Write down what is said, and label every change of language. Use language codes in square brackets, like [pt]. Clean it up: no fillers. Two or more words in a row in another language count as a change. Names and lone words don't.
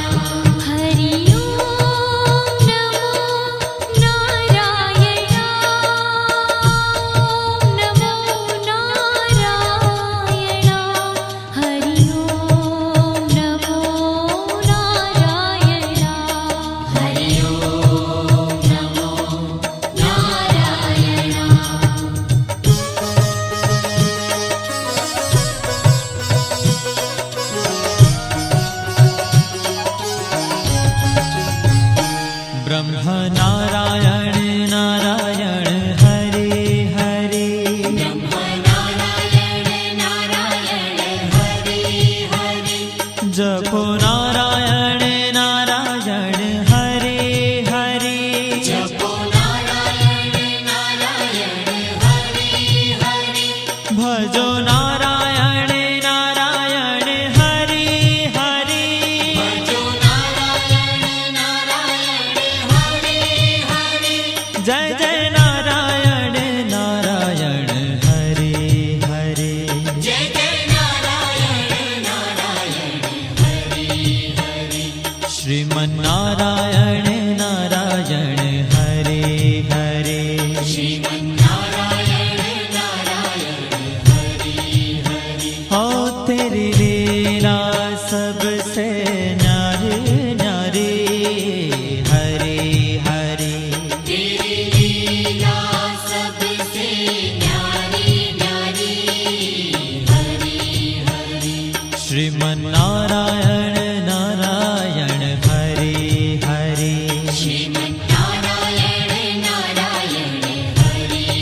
[sa] हरि ओम नमो नारायण ओम नमो नारायण हरि ओम नमो नारायण हरि ओम नमो नारायण [hi] ब्रह्म नारायण नारायण हरे हरे नारायण नारायण हरि हरि जपो नारायण नारायण हरे हरे जपो नारायण नारायण हरि हरि भजो नारायण नारायण हरे हरे भजो नारायण नारायण हरि हरि जय जय नारायण नारायण हरे हरे जय जय नारायण नारायण हरि हरि श्रीमन नारायण नारायण हरे हरे श्रीमन्नारायण नारायण हरि हरि हो तेरी लीला सबसे न्यारी न्यारी हरे हरे तेरी लीला सबसे न्यारी न्यारी हरि हरि श्रीमन नारायण नारायण हरे हरे श्रीमन्नारायण नारायण हरि